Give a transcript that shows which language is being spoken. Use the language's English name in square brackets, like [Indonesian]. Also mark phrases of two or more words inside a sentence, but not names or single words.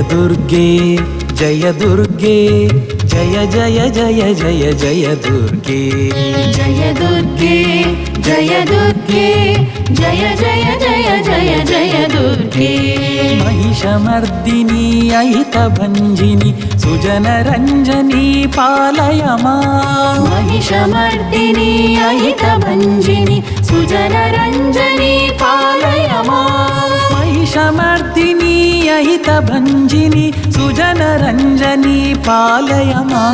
[Kannada] ದುರ್ಗೆ ಜಯ ದುರ್ಗೆ ಜಯ ಜಯ ಜಯ ಜಯ ಜಯ ದುರ್ಗೆ ಜಯ ದುರ್ಗೆ ಜಯ ದುರ್ಗೆ ಜಯ ಜಯ ಜಯ ಜಯ ಜಯ ದುರ್ಗೆ [Sanskrit] महिषमर्दिनी अहितभञ्जिनी सुजनरञ्जनी पालय मां महिषमर्दिनी अहितभञ्जिनी सुजनरञ्जनी पालय मां महिषमर्दिनी अहितभञ्जिनी सुजनरञ्जनी पालय मां